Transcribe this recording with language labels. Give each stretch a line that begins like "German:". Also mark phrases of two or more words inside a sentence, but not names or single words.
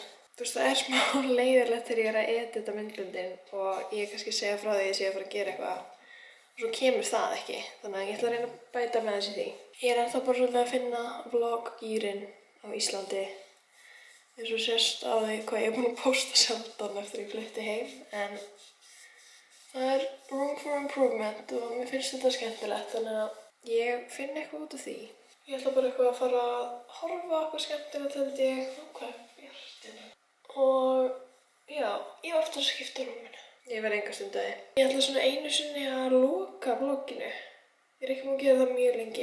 Icelandic: Þú veist, það er smá leiðilegt þegar ég er að edita myndböndin og ég kannski segja frá því að ég sé að fara að gera eitthvað og svo kemur það ekki, þannig að ég ætla að reyna að bæta með þessi því. Ég er ennþá bara svolítið að finna vloggýrin á Íslandi, eins og sést á því hvað ég er búin að posta sjaldan eftir ég flutti heim, en það er
English: room for improvement
Icelandic: og mér finnst þetta skemmtilegt, þannig að ég finn eitthvað út af því. Ég ætla bara eitthvað að fara að horfa eitthvað skemmtilegt, held ég, hvað er bjartinu. Og já, ég var ofta að skipta rúminu. Ég verð enga stundaði. Ég ætla svona einu sinni að loka vlogginu. Ég er ekki múin að gera það mjög lengi.